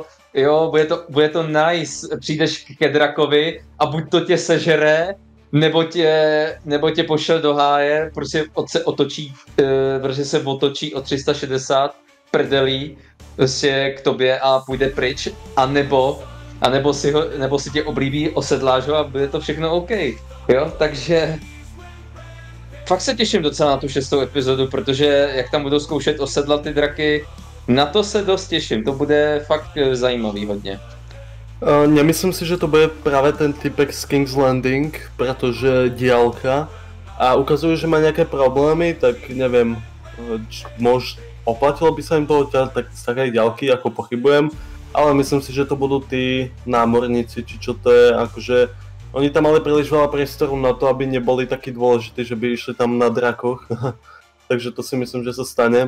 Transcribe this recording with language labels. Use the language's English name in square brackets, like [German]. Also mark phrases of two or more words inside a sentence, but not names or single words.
[Czech] bude to nice, přijdeš ke drakovi a buď to tě sežere, nebo tě pošle do háje, prostě protože se otočí o 360 prdelí prostě k tobě a půjde pryč, anebo si tě oblíbí osedláš ho a bude to všechno OK, jo, takže fakt se těším docela na tu 6. epizodu, protože jak tam budou zkoušet osedlat ty draky, na to se dost těším, to bude fakt zajímavý hodně. [Slovak] Nemyslím si, že to bude práve ten typek z King's Landing, pretože diaľka a ukazujú, že má nejaké problémy, tak neviem, oplatilo by sa im toho tak z takej diaľky, ako pochybujem, ale myslím si, že to budú tí námorníci, či čo to je, akože oni tam mali príliš veľa priestoru na to, aby neboli takí dôležití, že by išli tam na drakoch, takže to si myslím, že sa stane.